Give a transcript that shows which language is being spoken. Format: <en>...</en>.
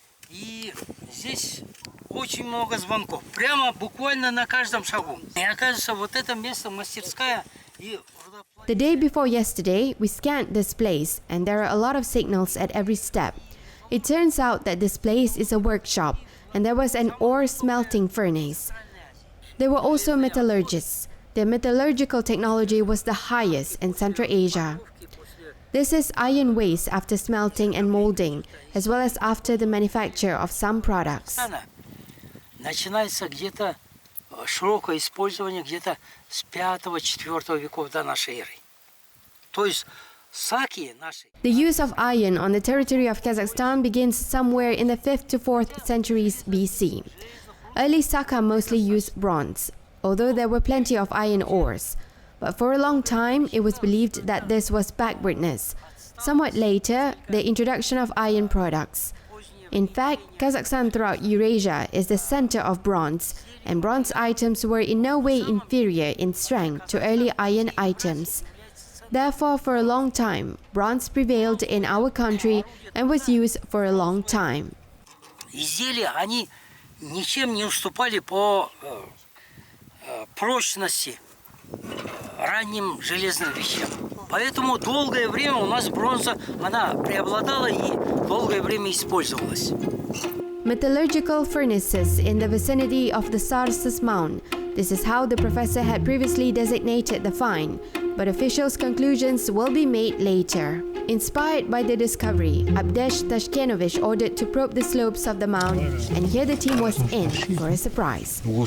<ru>И здесь очень много звонков. Прямо буквально на каждом шагу. И оказывается, вот это место мастерская и...</ru> <en>The day before yesterday, we scanned this place, and there are a lot of signals at every step. It turns out that this place is a workshop, and there was an ore smelting furnace. There were also metallurgists. Their metallurgical technology was the highest in Central Asia. This is iron waste after smelting and molding, as well as after the manufacture of some products.</en> <ru>Начинается где-то широкое использование где-то с 5-4 веков до нашей эры. То есть саки наши.</ru> <en>The use of iron on the territory of Kazakhstan begins somewhere in the 5th to 4th centuries BC. Early Saka mostly used bronze, although there were plenty of iron ores. But for a long time, it was believed that this was backwardness. Somewhat later, the introduction of iron products. In fact, Kazakhstan throughout Eurasia is the center of bronze, and bronze items were in no way inferior in strength to early iron items. Therefore, for a long time, bronze prevailed in our country and was used for a long time.</en> <ru>Изделия, они ничем не уступали по прочности ранним железным вещам. Поэтому долгое время у нас бронза, она преобладала и долгое время использовалась.</ru> <en>Metallurgical furnaces in the vicinity of the Sars's Mound. This is how the professor had previously designated the find, but officials' conclusions will be made later. Inspired by the discovery, Abdesh Tashkenovich ordered to probe the slopes of the mound, and here the team was in for a surprise.</en>